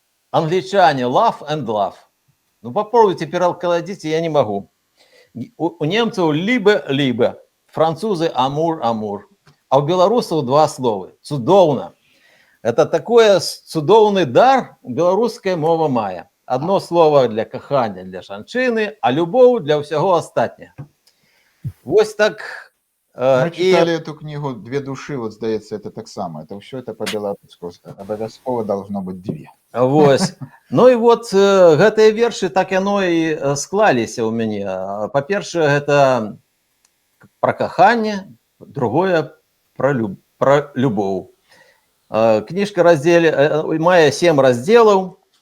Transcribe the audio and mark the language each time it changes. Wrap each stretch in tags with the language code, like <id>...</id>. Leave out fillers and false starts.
<ru>Англичане</ru> <en>love and love.</en> <ru>Ну попробуйте перекладите, я не могу. У немцев либо, французы амур. А у белорусов 2 слова. Цудоўна. Это такое цудоўный дар белорусская мова мае.</ru> <be>Одно слово для кахання, для жанчыны, а любоў для ўсяго астатняга. Вось так.</be> <ru>Мы читали эту книгу «Две души», вот, здаецца, это так само. Это все это по-беларуску. Обовязково должно быть 2.</ru> <be>Вось. Ну и вот гэтыя вершы так яно і склаліся ў мяне. Па-першае, гэта пра каханне, другое пра любоў. Кніжка мае 7 раздзелаў.</be>